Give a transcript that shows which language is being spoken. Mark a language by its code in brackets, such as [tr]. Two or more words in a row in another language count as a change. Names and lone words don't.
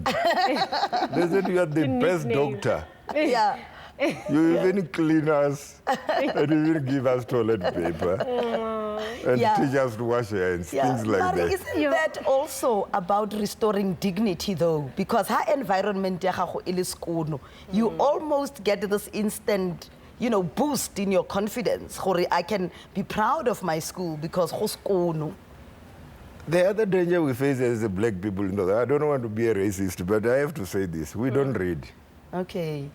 [en] They said you are the best nickname. doctor. Yeah. You even clean us and even give us toilet paper and teach us to wash hands, things like Mari, that. isn't that also about restoring dignity though? Because her environment [tn] ya gago e le skono, [en] you almost get this instant, you know, boost in your confidence. Gore, I can be proud of my school because [tn] go skono. [en] The other danger we face as the black people, I don't want to be a racist, but I have to say this. We don't read. Okay.